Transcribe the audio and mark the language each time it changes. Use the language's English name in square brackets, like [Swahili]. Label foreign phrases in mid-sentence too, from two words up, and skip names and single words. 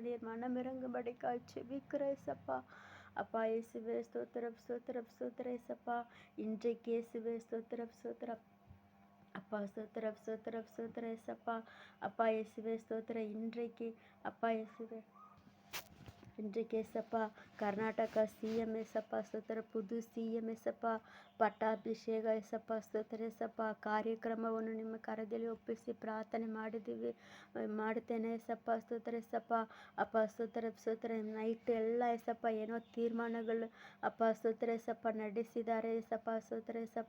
[Tamil] நீர் மனம் இறங்கும்படிக்காய் ஜெபிக்கிற ஏசப்பா. அப்பா இயேசுவே ஸ்தோத்திரம் ஸ்தோத்திரம் ஸ்தோத்திரம் ஏசப்பா. இன்றைக்கு இயேசுவே ஸ்தோத்திரம் ஸ்தோத்திரம். அப்பா ஸ்தோத்திரம் ஸ்தோத்திரம் ஸ்தோத்திரம் ஏசப்பா. அப்பா இயேசுவே ஸ்தோத்திரம். இன்றைக்கு அப்பா இயேசுவே இன்றைக்கு ஏசப்பா ಕರ್ನಾಟಕ CM [Kannada] ಏಸಪ್ಪ ಸ್ತೋತ್ರ. புது CM ಏಸಪ್ಪ ಪಟ್ಟಾಭಿಷೇಕ ಏಸಪ್ಪ ಸ್ತೋತ್ರ ಏಸಪ್ಪ. ಕಾರ್ಯಕ್ರಮವನ್ನು ನಿಮ್ಮ ಕರದಲ್ಲಿ ಒಪ್ಪಿಸಿ ಪ್ರಾರ್ಥನೆ ಮಾಡುತ್ತೇನೆ ಏಸಪ್ಪ ಸ್ತೋತ್ರ ಏಸಪ್ಪ. ಅಪ್ಪ ಸ್ತೋತ್ರ ಸ್ತೋತ್ರ. ನೈಟ್ ಎಲ್ಲ ಏಸಪ್ಪ ಏನೋ ತೀರ್ಮಾನಗಳು ಅಪ್ಪ ಸ್ತೋತ್ರ ಏಸಪ್ಪ ನಡೆಸಿದ್ದಾರೆ ಏಸಪ್ಪ ಸ್ತೋತ್ರ ಏಸಪ್ಪ.